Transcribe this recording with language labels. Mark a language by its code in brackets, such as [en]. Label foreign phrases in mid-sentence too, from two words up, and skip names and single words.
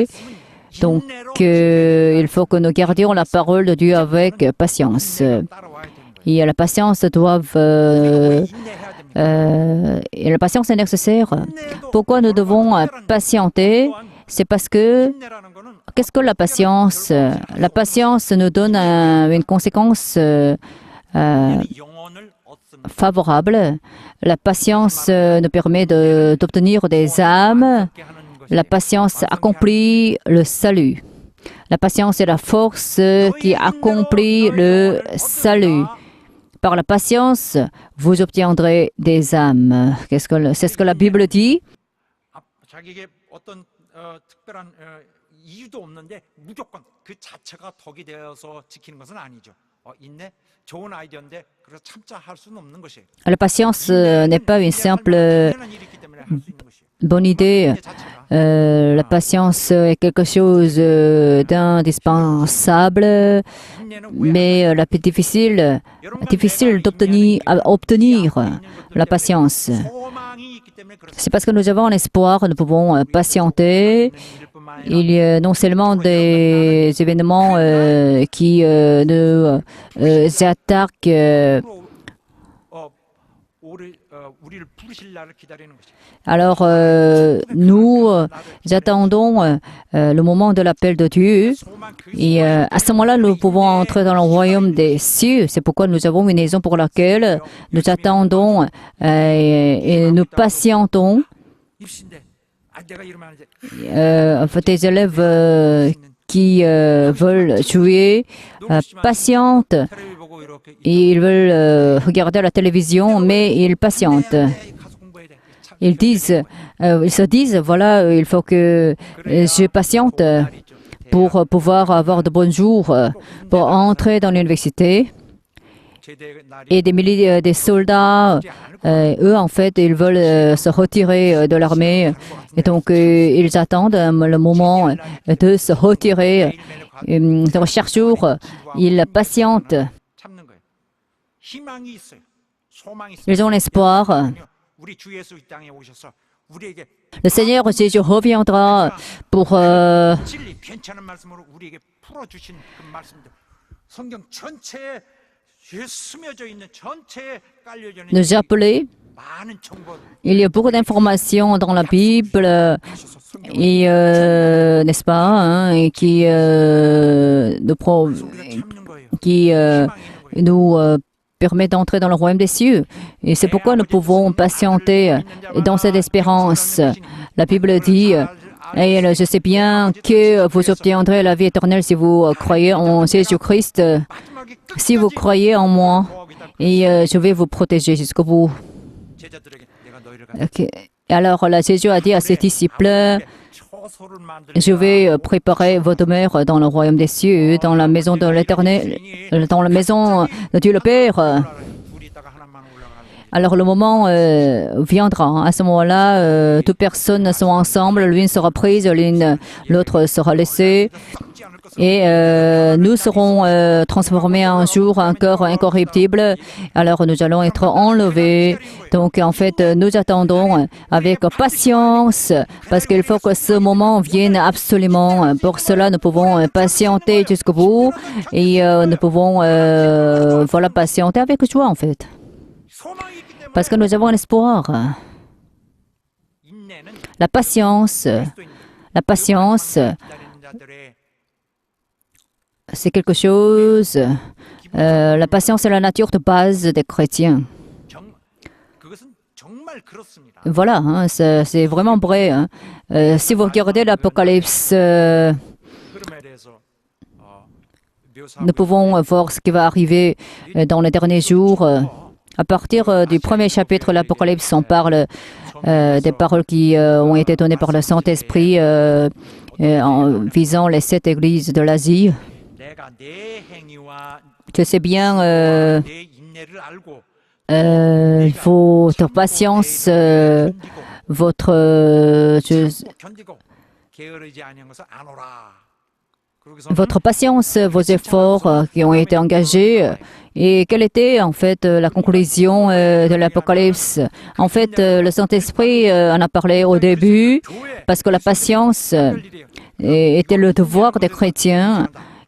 [fr] Donc, il faut que nous gardions la parole de Dieu avec patience. Et la patience et la patience est nécessaire. Pourquoi nous devons patienter? C'est parce que, [ko] 인내라는 거는 [fr] qu'est-ce que la patience? La patience nous donne une conséquence [ko] 영혼을 얻습니다. [fr] favorable. La patience nous permet d'obtenir des âmes. La patience accomplit le salut. La patience est la force qui accomplit le salut. Par la patience, vous obtiendrez des âmes. C'est ce que la Bible dit. [ko] 자기에게 어떤 특별한 이유도 없는데 무조건 그 자체가 덕이 되어서 지키는 것은 아니죠. 인내 좋은 아이디어인데 그래서 참자 할 수는 없는 것이에요. [fr] La patience n'est pas une simple [ko] 당연한 일이 있기 때문에 할 수 있는 것이에요. [fr] bonne idée. [ko] 인내 자체가 [fr] La patience est quelque chose d'indispensable, [ko] 인내는 [fr] mais la plus difficile d'obtenir obtenir la patience. [ko] 소망이 있기 때문에 그렇습니다. [fr] C'est parce que nous avons un espoir, nous pouvons patienter. Il y a non seulement des événements qui nous attaquent. [ko] 우리를 부르실 날을 기다리는 것이죠. [fr] Alors, nous attendons le moment de l'appel de Dieu. [ko] 소망 그 [fr] Et à ce moment-là, nous pouvons entrer dans le royaume des cieux. C'est pourquoi nous avons une raison pour laquelle nous attendons et nous patientons. [ko] 입신데 내가 이러면 안 돼. [fr] Des élèves qui veulent jouer patientent [ko] 테레비 보고 이렇게 [fr] et ils veulent regarder la télévision, mais ils patientent. [ko] 가서 공부해야 돼. [fr] Ils se disent, voilà, il faut que je patiente pour pouvoir avoir de bons jours, pour entrer dans l'université. [ko] 제대 날이 [fr] Et des milliers des soldats, eux, en fait, ils veulent se retirer de l'armée. Et donc, ils attendent le moment de se retirer. Donc, chaque jour, ils patientent. [ko] 참는 거예요. 희망이 있어요. 소망이 있어요. [fr] Ils ont l'espoir. [ko] 우리 주 예수 이 땅에 오셔서 우리에게 [fr] Le Seigneur Jésus reviendra pour [ko] 진리 괜찮은 말씀으로 우리에게 풀어 주신 그 말씀들. 성경 전체에 스며져 있는 전체에 깔려져 있는 [fr] nous appeler. [ko] 많은 정보 [fr] Il y a beaucoup d'informations dans la Bible, et n'est-ce pas, hein, et qui [ko] 참는 거예요. [fr] nous permet d'entrer dans le royaume des cieux. Et c'est pourquoi nous pouvons patienter dans cette espérance. La Bible dit, et je sais bien que vous obtiendrez la vie éternelle si vous croyez en Jésus-Christ, si vous croyez en moi, et je vais vous protéger jusqu'au bout. [ko] 제자들에게 내가 너희를 [fr] Okay. Alors là, Jésus a dit à ses disciples, [ko] 초소를 만들 [fr] je vais préparer votre demeure dans le royaume des cieux, dans la maison de l'Éternel, dans la maison de Dieu le Père. [ko] 둘이 있다가 하나만 올라가는 [fr] Alors le moment viendra. À ce moment-là, toutes personnes sont ensemble, l'une sera prise, l'autre sera laissée. Et nous serons transformés un jour en corps incorruptible. Alors nous allons être enlevés. Donc en fait, nous attendons avec patience parce qu'il faut que ce moment vienne absolument. Pour cela, nous pouvons patienter jusqu'au bout et nous pouvons voilà, patienter avec joie en fait. [ko] 소망이 있기 때문에 [fr] Parce que nous avons un espoir. [ko] 인내는 [fr] La patience, [ko] 기다리는 자들의 [fr] c'est quelque chose. La patience est la nature de base des chrétiens. [ko] 그것은 정말 그렇습니다. [fr] Voilà, hein, c'est vraiment vrai. Hein. Si vous regardez l'Apocalypse, [ko] 흐름에 대해서 묘사하고 [fr] nous pouvons voir ce qui va arriver dans les derniers jours. À partir du premier chapitre de l'Apocalypse, on parle des paroles qui ont été données par le Saint-Esprit en visant les 7 églises de l'Asie. [ko] 내가 내 행위와 [fr] Je sais bien [ko] 내 인내를 알고 [fr] votre patience, votre... [ko] 견디고 게으르지 아니한 것을 아노라. [fr] votre patience, vos efforts qui ont été engagés. Et quelle était en fait la conclusion de l'Apocalypse? En fait, le Saint-Esprit en a parlé au début parce que la patience était le devoir des chrétiens.